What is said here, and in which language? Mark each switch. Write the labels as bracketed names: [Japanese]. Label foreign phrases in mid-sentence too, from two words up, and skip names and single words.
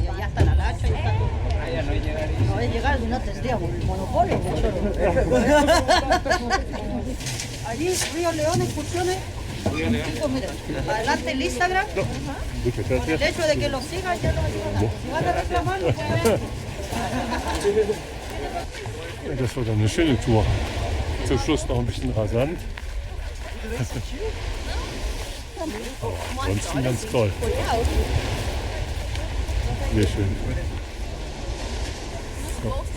[Spanish] Y allá está la lancha y está todo. No es llegar, no tendríamos el monopolio. Allí, Río León, excursiones. Chicos, miren, adelante el Instagram. Con el hecho de que los sigan, ya los ayudan. Si van a reclamar, lo pueden. [German] Das war dann eine schöne Tour. Zum Schluss noch ein bisschen rasant. Aber ansonsten ganz toll. Sehr schön. So.